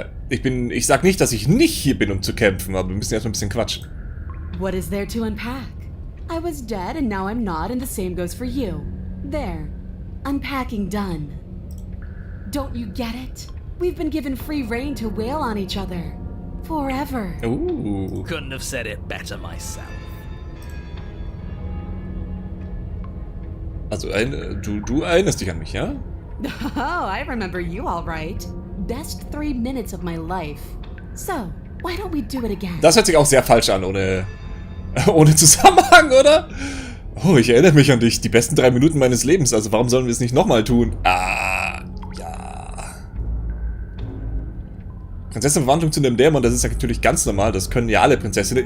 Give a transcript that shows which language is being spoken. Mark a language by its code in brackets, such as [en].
[de] Ich sag nicht, dass ich nicht hier bin, um zu kämpfen, aber wir müssen erstmal ein bisschen quatschen. [en] What is there to unpack? I was dead and now I'm not, and the same goes for you. There. Unpacking done. Don't you get it? We've been given free rein to wail on each other. Forever. Ooh. Couldn't have said it better myself. [de] Also, du erinnerst dich an mich, ja? [en] Oh, I remember you all right. Best 3 minutes of my life. So, why don't we do it again? [de] Das hört sich auch sehr falsch an, ohne Zusammenhang, oder? Oh, ich erinnere mich an dich. Die besten 3 Minuten meines Lebens. Also warum sollen wir es nicht nochmal tun? Ah, ja. Prinzessenverwandlung zu einem Dämon, das ist ja natürlich ganz normal. Das können ja alle Prinzessinnen.